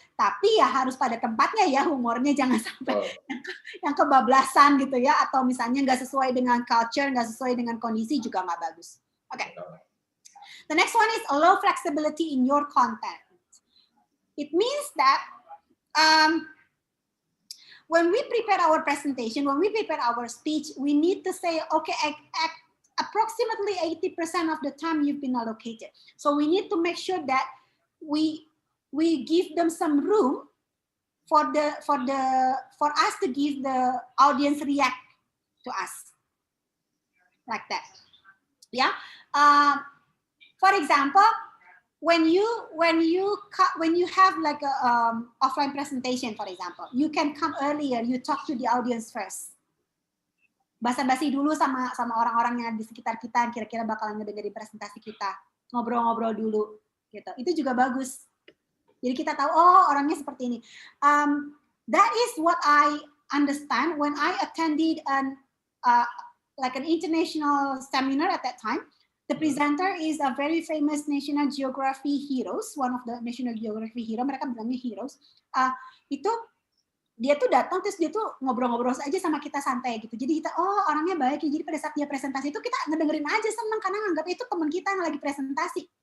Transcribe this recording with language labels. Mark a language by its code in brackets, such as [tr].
[id] Tapi ya harus pada tempatnya ya, humornya jangan sampai yang kebablasan gitu ya, atau misalnya nggak sesuai dengan culture, nggak sesuai dengan kondisi juga nggak bagus. Okay. [en] The next one is allow flexibility in your content. It means that when we prepare our presentation, when we prepare our speech, we need to say, okay, approximately 80% of the time you've been allocated. So we need to make sure that we give them some room for us to give the audience react to us like that. Yeah. For example, when you have like a offline presentation, for example, you can come earlier. You talk to the audience first. [id] Basa-basi dulu sama orang-orang yang di sekitar kita, kira-kira bakalan ngedengerin presentasi kita. Ngobrol-ngobrol dulu, gitu. Itu juga bagus. Jadi kita tahu, oh orangnya seperti ini. [en] That is what I understand when I attended like an international seminar at that time. The presenter is a very famous National Geography heroes, one of the National Geography hero, [id] mereka bilangnya heroes. Itu dia tuh datang terus dia tuh ngobrol-ngobrol aja sama kita santai gitu. Jadi kita, oh orangnya baik ya. Jadi pada saat dia presentasi itu kita ngedengerin aja seneng karena nganggap itu teman kita yang lagi presentasi.